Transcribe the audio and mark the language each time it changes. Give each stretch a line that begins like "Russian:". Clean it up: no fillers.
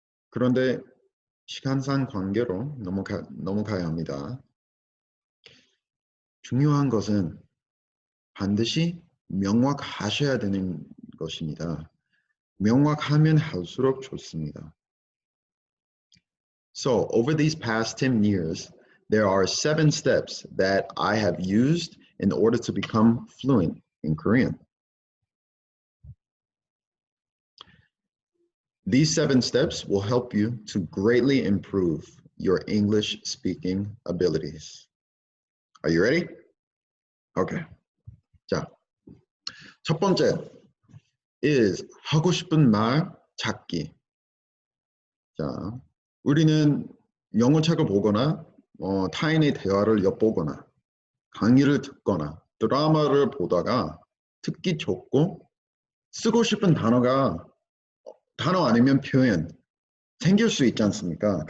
Korean: 그런데 시간상 관계로 넘어가야 합니다. 중요한 것은 반드시 명확하셔야 되는 것입니다. 명확하면 할수록 좋습니다.
English: So, over these past 10 years, there are 7 steps that I have used in order to become fluent in Korean. These 7 steps will help you to greatly improve your English speaking abilities. Are you ready? Okay.
Korean: 자, 첫 번째
English: is
Korean: 하고 싶은 말 찾기. 자, 우리는 영어 책을 보거나 타인의 대화를 엿보거나 강의를 듣거나 드라마를 보다가 듣기 좋고 쓰고 싶은 단어 아니면 표현 생길 수 있지 않습니까?